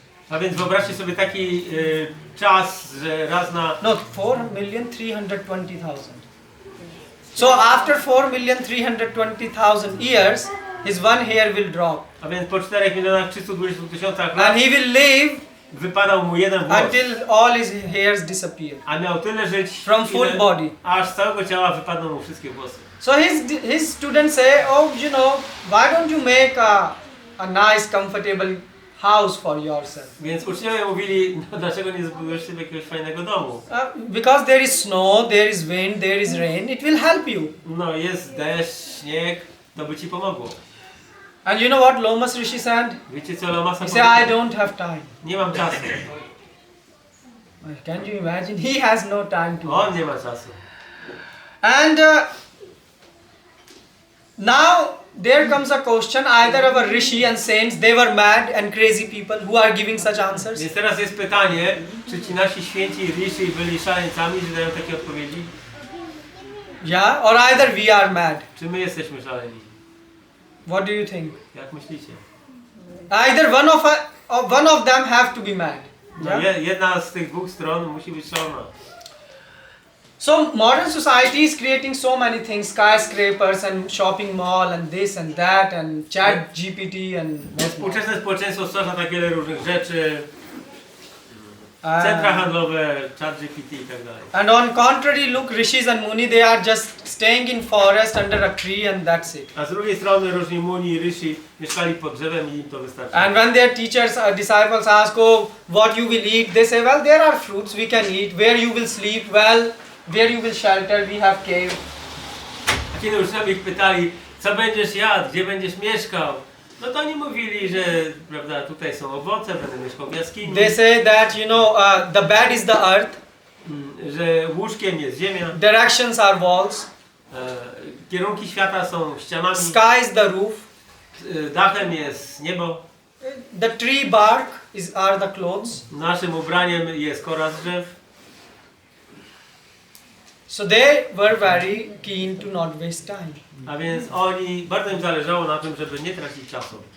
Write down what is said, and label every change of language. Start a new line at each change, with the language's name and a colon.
Polish: A więc wyobraźcie sobie taki czas, że raz na... No, 4,320,000.
English: So after 4,320,000 years, his one hair will drop.
Polish: A więc po 4,320,000 lat
English: And he will live
Polish: wypadał mu jeden włos.
English: until all his hairs disappear.
Polish: A miał tyle żyć,
English: From full body.
Polish: aż z całego ciała wypadną mu wszystkie włosy.
English: So his students say, oh, you know, why don't you make a nice, comfortable house for yourself?
Polish: Więc uczniowie mówili, no dlaczego nie zbudujesz sobie jakiegoś fajnego domu?
English: Because there is snow, there is wind, there is rain, it will help you.
Polish: No jest deszcz, śnieg, to by ci pomogło.
English: And you know what Lomas Rishi said?
Polish: Wiecie co Lomasa
English: He said, I
Polish: powiedział?
English: don't have time.
Polish: Nie mam czasu.
English: Can you imagine? He has no time to.
Polish: On nie ma czasu.
English: And now there comes a question, either our rishi and saints, they were mad and crazy people who are giving such answers.
Polish: Więc teraz jest pytanie, czy ci nasi święci rishi byli szaleńcami, że dają takie odpowiedzi?
English: Yeah, or either we are mad.
Polish: Czy my jesteśmy szaleni?
English: What do you think?
Polish: Jak myślicie?
English: Either one of them have to be mad.
Polish: No,
English: Yeah?
Polish: jedna z tych dwóch stron musi być szalona.
English: So modern society is creating so many things, skyscrapers and shopping mall and this and that and chat GPT and
Polish: Współczesne społeczeństwo stwarza tak wiele różnych rzeczy, centra handlowe, chat GPT i tak dalej.
English: and on contrary, look, rishis and muni, they are just staying in forest under a tree and that's it.
Polish: A z drugiej strony różni muni i rishi mieszkali pod drzewem i im to wystarczy.
English: And when their teachers or disciples ask, oh, what you will eat, they say, well, there are fruits we can eat. Where you will sleep, well, where you will shelter, we have cave.
Polish: A kiedy uczniowie ich pytali, co będziesz jadł, gdzie będziesz mieszkał, no to oni mówili, że prawda, tutaj są owoce, będę mieszkał w jaskini,
English: They say that, you know, the bed is the earth,
Polish: że łóżkiem jest ziemia,
English: directions are walls,
Polish: kierunki świata są ścianami,
English: sky is the roof,
Polish: dachem jest niebo,
English: the tree bark are the clothes.
Polish: naszym ubraniem jest kora z drzew.
English: So they were very keen to not waste time.
Polish: A więc oni, bardzo im zależało na tym, żeby nie tracić czasu.